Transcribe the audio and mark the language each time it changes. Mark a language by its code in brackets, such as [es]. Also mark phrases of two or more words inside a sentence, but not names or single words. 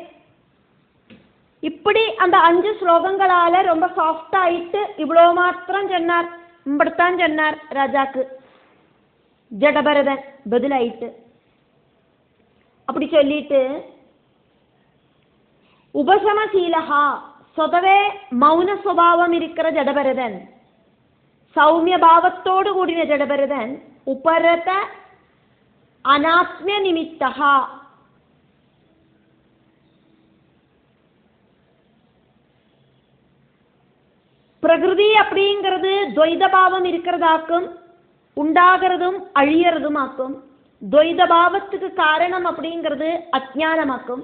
[ta] இப்படி அந்த 5 ஸ்லோகங்களால ரொம்ப சாஃப்ட் ஆயிட்டு இவ்வளோ மாத்திரம் சொன்னார். இப்படித்தான் சொன்னார் ராஜாக்கு ஜடபரதன் பதிலாயிட்டு. அப்படி சொல்லிட்டு உபசமசீலஹா [ml] സ്വതവേ മൗന സ്വഭാവം ഇരിക്കുന്ന ജഡഭരതൻ, സൗമ്യഭാവത്തോടു കൂടിയ ജഡഭരതൻ ഉപരത അനാത്മ്യ നിമിത്ത [ta] பிரகிருதி அப்படிங்கிறது துவைதபாவம் இருக்கிறதாக்கும் உண்டாகிறதும் அழியறதுமாக்கும். துவைதபாவத்துக்கு காரணம் அப்படிங்கிறது அஜ்ஞானமாக்கும்.